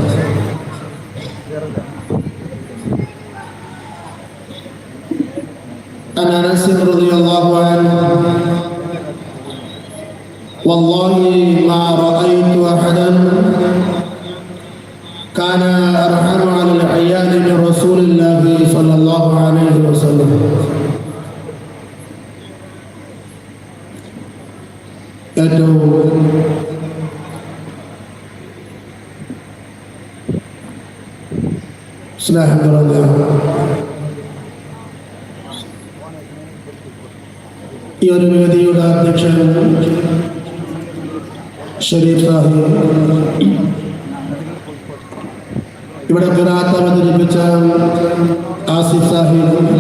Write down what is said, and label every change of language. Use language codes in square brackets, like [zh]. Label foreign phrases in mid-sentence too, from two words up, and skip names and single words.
[ar] عن أنس رضي الله عنه: والله ما رأيت أحدا كان أرحم على العيال من رسول الله صلى الله عليه وسلم. [ml] ഏറ്റവും സ്നേഹം നിറഞ്ഞ ഈ ഒരു വേദിയുടെ അധ്യക്ഷൻ ഷരീഫ് സാഹിബ്, ഇവിടെ ഖിറാഅത്ത് അവതരിപ്പിച്ച ആസിഫ് സാഹിബ്,